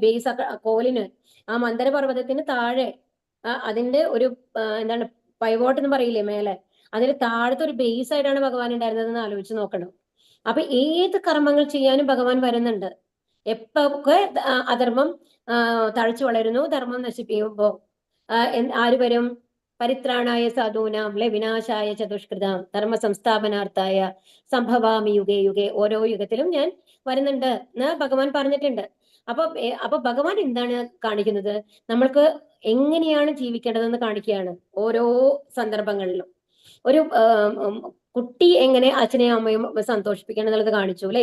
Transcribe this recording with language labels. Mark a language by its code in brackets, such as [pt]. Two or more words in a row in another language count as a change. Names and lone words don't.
[ml] ബേസ് കോലിന് ആ മന്ദരപർവ്വതത്തിന് താഴെ അതിന്റെ ഒരു എന്താണ് പൈവോട്ട് എന്ന് പറയില്ലേ മേലെ, അതിന് താഴത്തെ ഒരു ബേസ് ആയിട്ടാണ് ഭഗവാൻ ഉണ്ടായിരുന്നതെന്ന് ആലോചിച്ച് നോക്കണം. അപ്പൊ ഏത് കർമ്മങ്ങൾ ചെയ്യാനും ഭഗവാൻ വരുന്നുണ്ട്. എപ്പൊക്കെ അധർമ്മം തഴച്ചു വളരുന്നു, ധർമ്മം നശിപ്പിക്കുമ്പോ ആര് വരും? [sa] പരിത്രാണായ സാധൂനാം അല്ലെ വിനാശായ ചതുഷ്കൃതാം ധർമ്മ സംസ്ഥാപനാർത്ഥായ സംഭവാമി യുഗേ യുഗേ. [ml] ഓരോ യുഗത്തിലും ഞാൻ വരുന്നുണ്ട് എന്ന് ഭഗവാൻ പറഞ്ഞിട്ടുണ്ട്. അപ്പൊ ഭഗവാൻ എന്താണ് കാണിക്കുന്നത്? നമ്മൾക്ക് എങ്ങനെയാണ് ജീവിക്കേണ്ടതെന്ന് കാണിക്കുകയാണ് ഓരോ സന്ദർഭങ്ങളിലും. ഒരു കുട്ടി എങ്ങനെ അച്ഛനെയും അമ്മയും സന്തോഷിപ്പിക്കണം എന്നുള്ളത് കാണിച്ചു അല്ലെ?